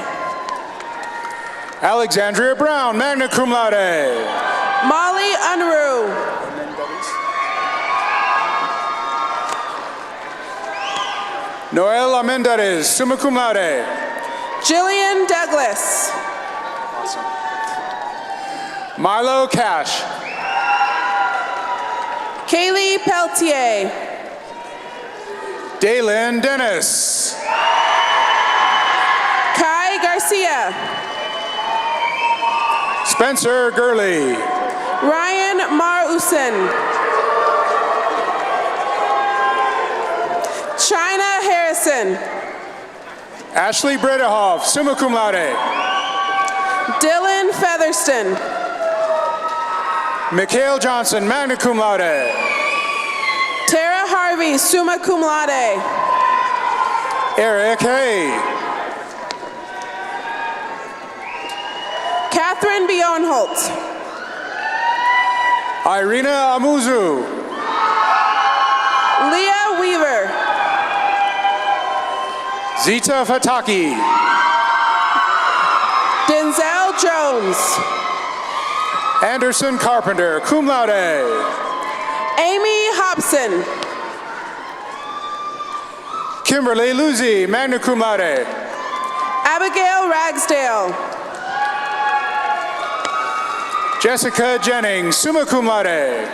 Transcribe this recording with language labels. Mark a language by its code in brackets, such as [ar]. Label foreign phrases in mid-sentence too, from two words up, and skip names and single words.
[en] Alexandria Brown, [la] magna cum laude. [en] Molly Unruh. Noel Amenderes, [la] summa cum laude. [en] Jillian Douglas. Milo Cash. Kaylee Peltier. Daylin Dennis. Kai Garcia. Spencer Gurley. Ryan Marusen. China Harrison. Ashley Bredehoff, [la] summa cum laude. [en] Dylan Featherston. Mikhail Johnson, [la] magna cum laude. [en] Tara Harvey, [la] summa cum laude. [en] Eric Hay. Catherine Bionholt. Irina Amuzu. Leah Weaver. Zita Fataki. Denzel Jones. Anderson Carpenter, [la] cum laude. [en] Amy Hobson. Kimberly Luzzi, [la] magna cum laude. [en] Abigail Ragsdale. Jessica Jennings, [la] summa cum laude.